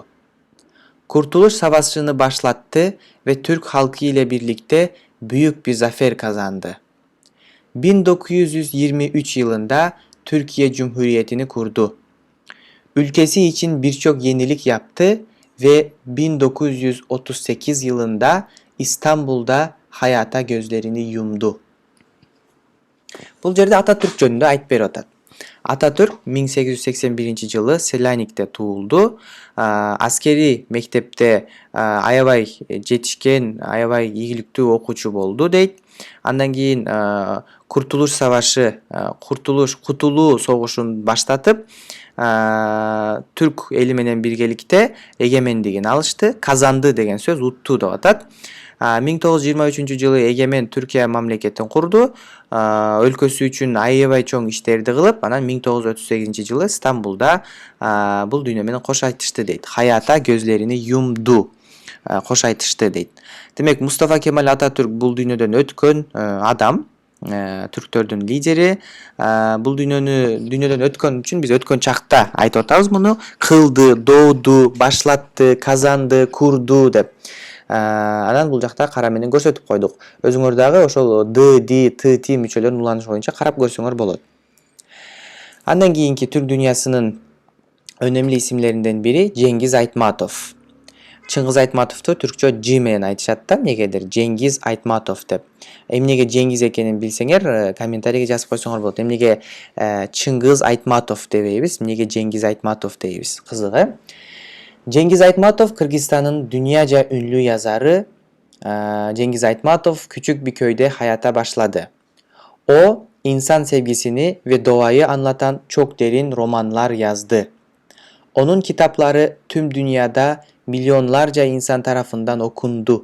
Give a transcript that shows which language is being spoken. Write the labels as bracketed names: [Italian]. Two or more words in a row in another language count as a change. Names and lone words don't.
[Turkish] Kurtuluş Savaşı'nı başlattı ve Türk halkı ile birlikte büyük bir zafer kazandı. 1923 yılında Türkiye Cumhuriyeti'ni kurdu. Ülkesi için birçok yenilik yaptı ve 1938 yılında İstanbul'da hayata gözlerini yumdu. [Kyrgyz] Бул жерде Ататүрк жөнүндө айтып берип атат. Ататүрк 1881 жылы Selanik'te туулду. Аскери мектепте аябай жетишкен, аябай ийгиликтүү окуучу болду дейт. Андан кийин Kurtuluş Savaşı, Кутулуу согушун баштатып, Türk eli менен биргеликте эгемендигин алышты. Казанды деген сөз утту деп атат. 1923 жылы эгемен Түркия мамлекетин курду. Өлкөсү үчүн аябай чоң иштерди кылып, анан 1938 жылы Стамбулда бул дүйнө менен кош айтышты дейт. [Turkish] Hayata gözlerini yumdu. [Kyrgyz] Кош айтышты дейт. Демек, Мустафа Кемал Ататүрк бул дүйнөдөн өткөн адам, түрктөрдүн лидери. Бул дүйнөдөн өткөн үчүн биз өткөн чакта айтып атабыз муну. Кылды, дооду, башлатты, казанды, курду деп. Анан бул жакта кара менен көрсөтүп койдук. Өзүңөр дагы ошол д, ди, т, ти мүчөлөрүнүн уланышы боюнча карап көрсөңөр болот. [Turkish] Андан кийинки Türk dünyasının önemli isimlerinden biri Cengiz Aytmatov. [Kyrgyz] Чыңгыз Айтматовду түркчө Ж менен айтышат да, эмнегедир Жеңгиз Айтматов деп. Эмнеге Жеңгиз экенин билсеңер, комментарийге жазып койсоңор болот. Эмнеге Чыңгыз Айтматов дебейбиз, эмнеге Жеңгиз Айтматов дейбиз? Кызыгы. [Turkish] Cengiz Aytmatov Kırgızistan'ın dünyaca ünlü yazarı. Cengiz Aytmatov küçük bir köyde hayata başladı. O insan sevgisini ve doğayı anlatan çok derin romanlar yazdı. Onun kitapları tüm dünyada milyonlarca insan tarafından okundu.